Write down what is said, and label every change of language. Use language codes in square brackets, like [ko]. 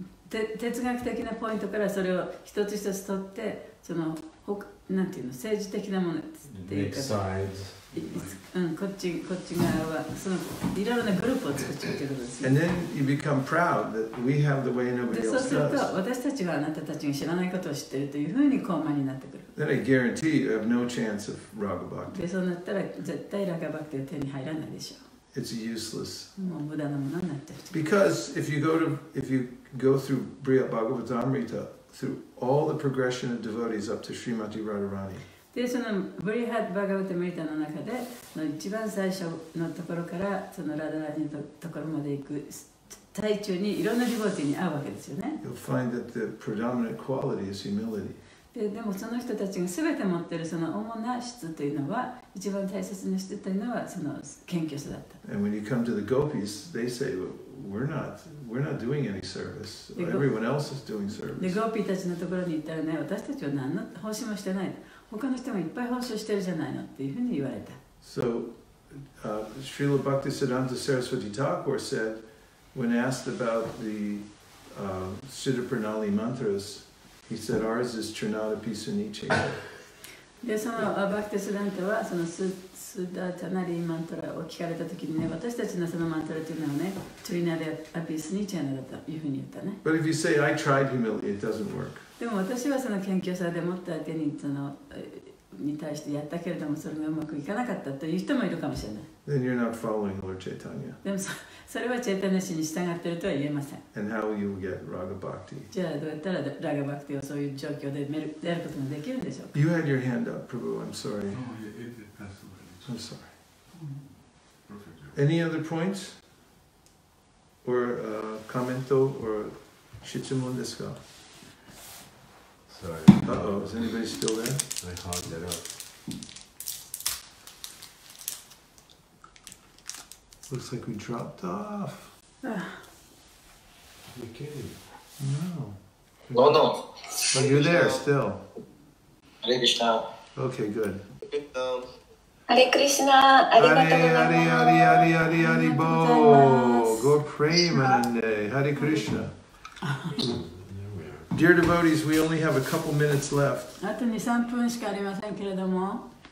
[ja] 哲学的なポイントからそれを一つ一つ取ってそのなんていうの政治的なものっていうか、こっち側はそのいろいろなグループを作っちゃうということですね。 [en] And then you become proud that we have the way [ja] で [en] nobody [ja] そう [en] else [ja] すると [en] does. [ja] 私たちはあなたたちが知らないことを知っているというふうに高慢になってくる。 [en] Then I guarantee you have no chance of Raga Bhakti. [ja] でそうなったら絶対ラガバクティは手に入らないでしょ [en] It's useless. [ja] う。もう無駄なものになっちゃう。 [en] Because if you go through Brihat Bhagavatamrita, through all the progression of devotees up to Srimati Radharani, [ja] でそのブリハッド・バガバタ・メリタの中で一番最初のところからそのラダラニのところまで行く最中にいろんなディボーティーに会うわけですよね。 [en] you'll find that the predominant quality is humility. [ja] でもその人たちが全て持っているその主な質というのは一番大切な質というのはその謙虚さだった。 [en] And when you come to the gopis, they say, well, we're not doing any service. Everyone else is doing [ja] で [en] service. [ja] ゴーピーたちのところに行ったらね、私たちは何の奉仕もしてない。他の人もいっぱい奉仕してるじゃないのっていうふうに言われた。 [en] So, Srila Bhaktisiddhanta Saraswati Thakur said, when asked about the Siddha Pranali mantras, he said, ours is Trinadapi Suniche. [ja] で、そのバクティスダンタはそのスダタナリーマントラを聞かれたときにね、私たちのそのマントラというのはね、トリナでアピースにチャーナだというふうに言ったね。 [en] But if you say, I tried humility, it doesn't work. [ja] でも私はその謙虚さでもって相手にに対してやったけれどもそれがうまくいかなかったという人もいるかもしれない。 [en] Then you're not following Lord Chaitanya. [ja] でもそれはチェイタニア氏に従っているとは言えません。 [en] And how will you get Raga Bhakti? [ja] じゃあどうやったらラガバクティをそういう状況でやることができるんでしょうか。 [en] You had your hand up, Prabhu. I'm sorry. Oh, it passed away. I'm sorry. Perfect. Any other points? Or [ja] commento or shichimon desu ka? [en] Sorry. Uh-oh, is anybody still there? I hogged it up. Looks like we dropped off. You kidding? No. No. Oh, you're there still. Hare Krishna. Okay, good. [ja] ハレクリシナ、ありがとうございます。 [en] Hari Bo. Go pray, Manande. Hare Krishna. Dear devotees, we only have a couple minutes left. [ja] あと2、3分しかありませんけれども。